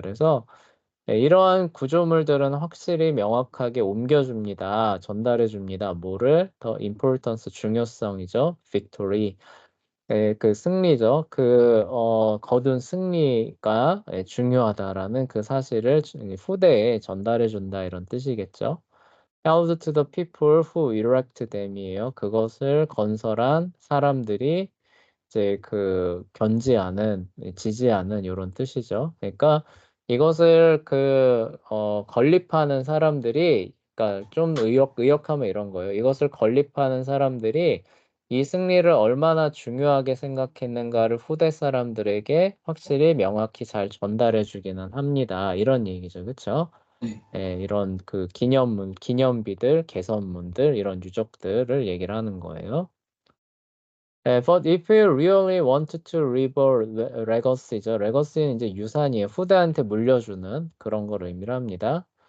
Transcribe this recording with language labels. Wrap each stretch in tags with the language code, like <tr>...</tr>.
<ko>그래서 이러한 구조물들은 확실히 명확하게 옮겨줍니다. 전달해줍니다. 뭐를? 더 importance, 중요성이죠. victory, 그 승리죠. 거둔 승리가 중요하다라는 그 사실을 후대에 전달해준다 이런 뜻이겠죠.</ko> <en>held to the people who erect them이에요.</en> <ko>그것을 건설한 사람들이 이제 견지하는, 지지하는 이런 뜻이죠. 그러니까 이것을 건립하는 사람들이, 그러니까 좀 의역하면 이런 거예요. 이것을 건립하는 사람들이 이 승리를 얼마나 중요하게 생각했는가를 후대 사람들에게 확실히 명확히 잘 전달해 주기는 합니다. 이런 얘기죠. 그렇죠? 네. 이런 기념비들, 개선문들, 이런 유적들을 얘기를 하는 거예요.</ko> <en>But if you really want to leave a legacy죠.</en> <ko>legacy는 이제 유산이에요. 후대한테 물려주는 그런 거를 의미를 합니다.</ko>